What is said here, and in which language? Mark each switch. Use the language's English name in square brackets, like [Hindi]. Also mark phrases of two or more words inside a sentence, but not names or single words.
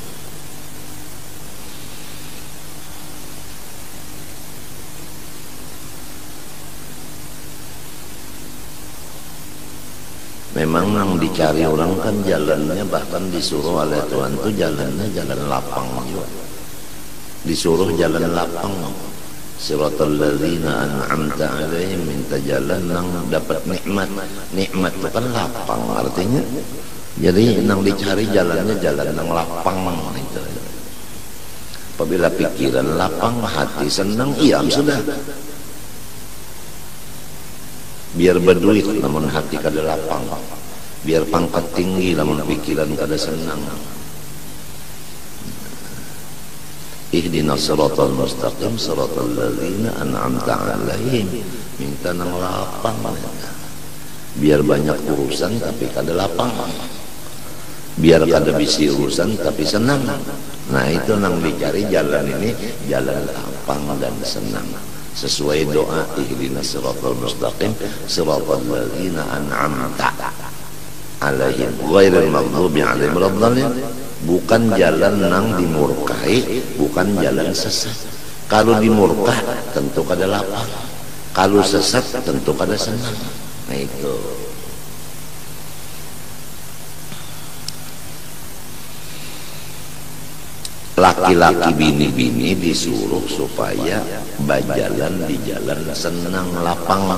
[Banjar] Memang yang dicari orang kan jalannya, bahkan disuruh oleh Tuhan tuh jalannya jalan lapang juga, disuruh jalan lapang. [Arabic] صراط الذين أنعمت عليهم, [Banjar] minta jalan nang dapat nikmat. Nikmat itu kan lapang artinya. Jadi nang dicari jalannya jalan nang lapang itu. Apabila pikiran lapang, hati senang, iya sudah. Biar berduit namun hati kada lapang, biar pangkat tinggi namun pikiran kada senang. [Arabic] اهدنا الصراط المستقيم صراط الذين أنعمت عليهم, [Banjar] minta nang lapang. Biar banyak urusan tapi kada lapang, biar kada bisi urusan tapi senang. Nah itu nang dicari jalan ini, jalan lapang dan senang. Sesuai doa [Arabic] اهدنا الصراط المستقيم صراط الذين أنعمت عليهم غير المغضوب عليهم ولا الضالين, [Banjar] bukan jalan nang dimurkai, bukan jalan sesat. Kalau dimurka tentu kada lapang, kalau sesat tentu kada senang. Nah itu laki-laki bini-bini disuruh supaya berjalan di jalan senang lapang.